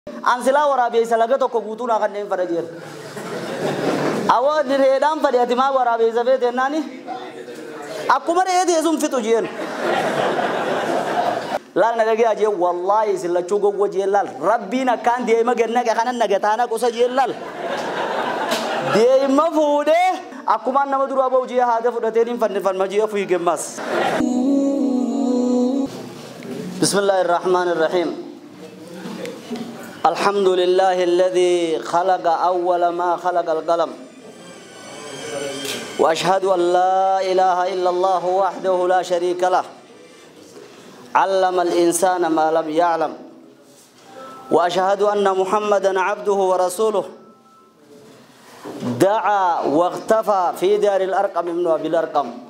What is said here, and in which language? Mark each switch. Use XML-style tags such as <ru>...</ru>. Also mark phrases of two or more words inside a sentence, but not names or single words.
<om>Ansila waraabee isa laga tokko guutuun kanneen fada jira. Awwa direedhaan fadhiyaati maa waraabee isa feete naani akkuma re'eeti yesuun fixu jeen. Laal na dhagee ajee wallaahi sillachuu gowwa jeen laal rabbiin akkaan deema ganna kanan nagataana qosa jeen laal deema fuudhee akkuma nama duraa ba'u jee haada fudhateen fannifannaa jee fuyi gemmas.</om> <ar>بسم الله الرحمن الرحيم. الحمد لله الذي خلق أول ما خلق القلم وأشهد أن لا إله إلا الله وحده لا شريك له علم الإنسان ما لم يعلم وأشهد أن محمدا عبده ورسوله دعا واختفى في دار الأرقم من أبي الأرقم</ar>